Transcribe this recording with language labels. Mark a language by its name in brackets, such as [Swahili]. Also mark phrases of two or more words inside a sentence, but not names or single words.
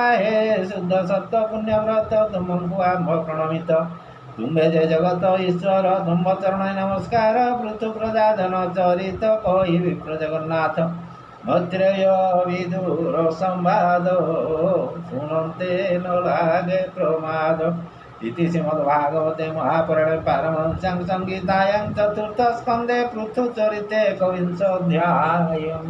[Odia] ହେ ଶୁଦ୍ଧ ସତ ପୁଣ୍ୟବ୍ରତ ତୁମକୁ ଆମ୍ଭ ପ୍ରଣମିତ। ତୁମ୍ଭେ ଯେ ଜଗତ ଈଶ୍ୱର ତୁମ୍ଭ ଚରଣ ନମସ୍କାର। ପୃଥୁ ପ୍ରଜାଜନ ଚରିତ କହି ବିପ୍ର ଜଗନ୍ନାଥ। ମୈତ୍ରେୟ ବିଦୁର ସମ୍ବାଦ ଶୁଣନ୍ତେ ନ ଲାଗେ ପ୍ରମାଦ। [Sanskrit] इति श्रीमद्भागवते महापुराणे पारमहंस्यां संहितायां चतुर्थ स्कन्धे पृथुचरिते एकविंशोऽध्यायः।